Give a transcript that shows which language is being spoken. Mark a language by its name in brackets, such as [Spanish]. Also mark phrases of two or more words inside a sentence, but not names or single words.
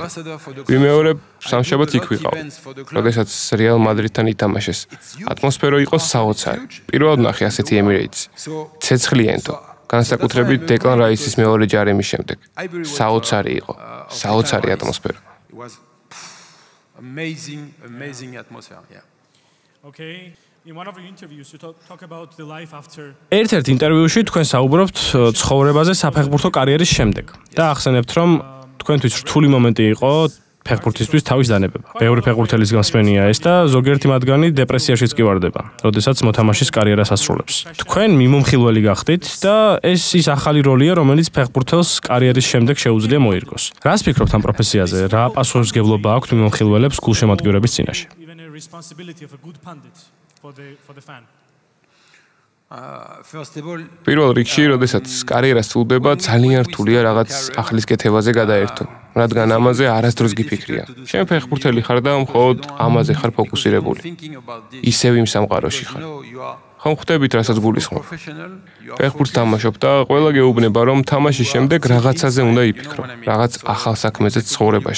[Georgian] ვიმეორებ, სამშაბათს იქ ვიყავ, როდესაც რეალ მადრიდთან ითამაშეს. ატმოსფერო იყო საოცარი. პირველად ნახე ასეთი ემირეიტსი. ცეცხლიენთო, განსაკუთრებით დეკლან რაისის მეორე ჯარიმის შემდეგ. საოცარი იყო, საოცარი ატმოსფერო. [English] It was amazing atmosphere, yeah. Okay. In one of your interviews you talk about the life after [Georgian] ერთ-ერთ ინტერვიუში თქვენ საუბრობთ ცხოვრებაზე საფეხბურთო კარიერის შემდეგ და ახსენებთ, რომ თქვენთვის რთული მომენტი იყო ფეხბურთისთვის თავის დანებება. ბევრი ფეხბურთელის განსმენია ეს და ზოგიერთი მათგანი დეპრესიაშიც კი ვარდება, როდესაც მოთამაშის კარიერას ასრულებს. თქვენ მიმომხილველი გახდით და ეს ის ახალი როლია, რომელიც ფეხბურთელს კარიერის შემდეგ შეუძლია მოირგოს. რას ფიქრობთ ამ პროფესიაზე? რა პასუხისმგებლობა აქვს მიმომხილველებს გულშემატკივრების წინაშე? [English] even a responsibility of a good pundit for the fan. First of all, [Georgian] პირველ რიგში, როდესაც კარიერა სრულდება, ძალიან რთულია რაღაც ახლის კეთებაზე გადაერთო, რადგან ამაზე არასდროს გიფიქრია. შენ ფეხბურთელი ხარ და მხოლოდ ამაზე ხარ ფოკუსირებული. ისევ იმ სამყაროში ხარ. ხომ ხვდებით, რასაც გულისხმობ. ფეხბურთს თამაშობ და ყველა გეუბნება, რომ თამაშის შემდეგ რაღაცაზე უნდა იფიქრო, რაღაც ახალ საქმეზე ცხოვრებაში.